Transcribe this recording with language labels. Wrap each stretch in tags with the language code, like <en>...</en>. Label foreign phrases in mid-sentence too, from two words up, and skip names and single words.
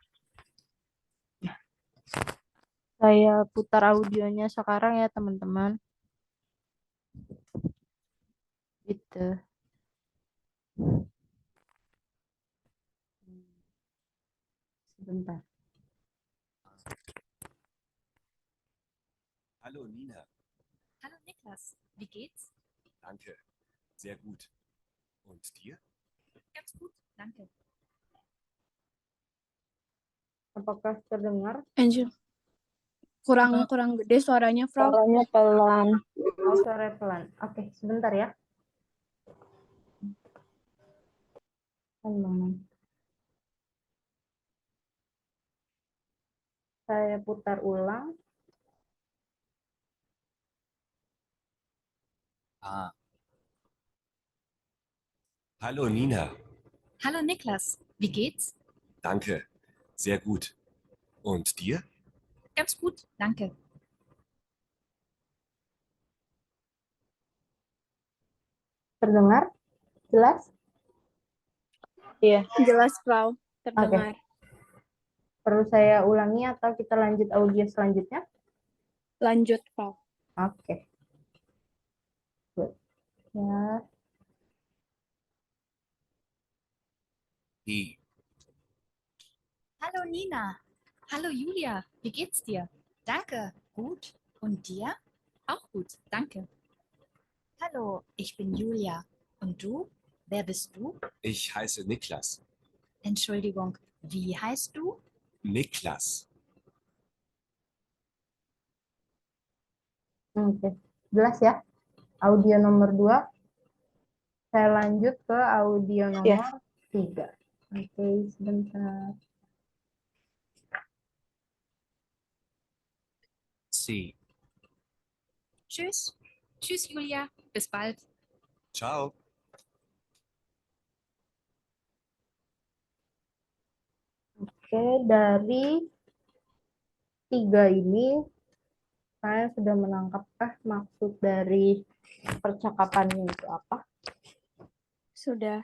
<id>Saya putar audionya sekarang ya, teman-teman. Gitu. Sebentar.</id> <de>Hallo Nina, Hallo Niklas, wie geht's? danke. Sehr gut. Und dir? Ganz gut, danke.</de> <id>Apakah terdengar? Angel. Kurang gede suaranya, Frau. Suaranya pelan. Oh, suara pelan. Oke, sebentar ya. Saya putar ulang.</id> <de>Hallo Nina, Hallo Niklas, wie geht's? danke. Sehr gut. Und dir? Ganz gut, danke.</de> <id>Terdengar? Jelas? Iya. Jelas, Frau. Terdengar. Perlu saya ulangi atau kita lanjut audio selanjutnya? Lanjut, Frau. Oke. Good. Ya. I.</id> <de>Hallo Nina. Hallo Julia, wie geht's dir? Danke, gut. Und dir? Auch gut, danke. Hallo, ich bin Julia. Und du? Wer bist du? Ich heiße Niklas. Entschuldigung, wie heißt du? Niklas.</de> <id>Oke. Jelas ya? Audio nomor 2. Saya lanjut ke audio nomor 3. Oke, sebentar. C.</id> <de>Tschüss. Tschüss Julia, bis bald. Ciao.</de> <id>Oke, dari 3 ini saya sudah menangkapkah maksud dari percakapannya itu apa? Sudah.</id>